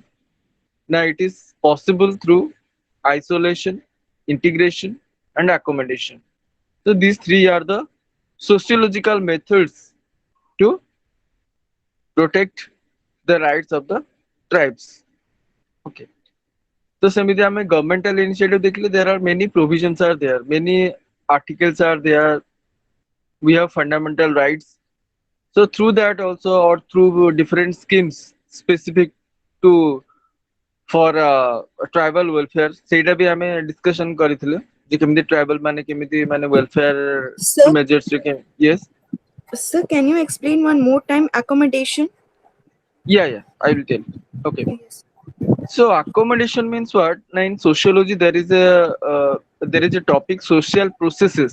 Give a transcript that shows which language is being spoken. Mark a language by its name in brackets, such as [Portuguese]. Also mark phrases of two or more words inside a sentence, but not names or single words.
[English] Now it is possible through isolation, integration, and accommodation. So these three are the sociological methods to protect the rights of the tribes. Okay. So [Odia] seମିତି ଆମେ [English] governmental initiative देखले, there are many provisions are there, many articles are there. We have fundamental rights. So through that also, or through different schemes specific to for tribal welfare, [Odia] ସେଇଟା ବି ଆମେ discussion କରିଥିଲେ ଯେ କେମିତି tribal ମାନେ କେମିତି ମାନେ welfare Sir, [English] measures ରେ yes, sir, can you explain one more time accommodation? yeah, I will tell. Okay. Yes. So accommodation means what? Now in sociology there is a topic, social processes.